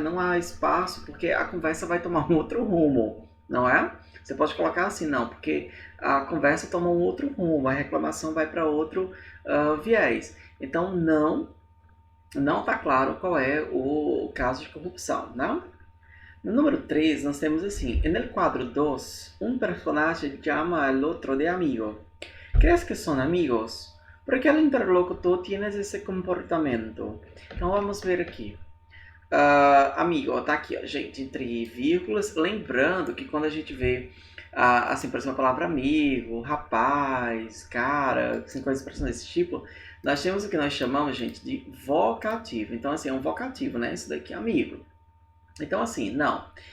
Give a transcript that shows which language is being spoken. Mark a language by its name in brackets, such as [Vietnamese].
[Portuguese] Não há espaço porque a conversa vai tomar um outro rumo, não é? Você pode colocar assim, não, porque a conversa toma um outro rumo, a reclamação vai para outro viés. Então, não está claro qual é o caso de corrupção, não? No número 3, nós temos assim: [Spanish] en el quadro 2, un personaje llama al otro de amigo. ¿Crees que son amigos? ¿Por qué el interlocutor tiene [Portuguese] esse comportamento? Então vamos ver aqui. Amigo, tá aqui, ó, gente, entre vírgulas. Lembrando que quando a gente vê, assim, por exemplo, a palavra amigo, rapaz, cara, assim, com expressões desse tipo, nós temos o que nós chamamos, gente, de vocativo. Então, assim, é um vocativo, né? Isso daqui é amigo. Então, assim, não.